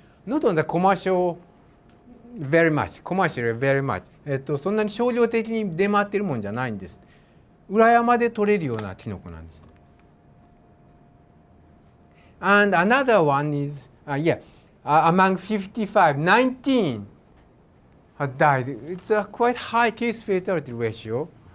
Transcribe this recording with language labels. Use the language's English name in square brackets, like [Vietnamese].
[English] Not on the commercial very much, commercially very much. [Japanese] そんなに商業的に出回ってるもんじゃないんです。裏山で取れるようなキノコなんです。 [English] And another one is, among 55, 19 had died. It's a quite high case fatality ratio.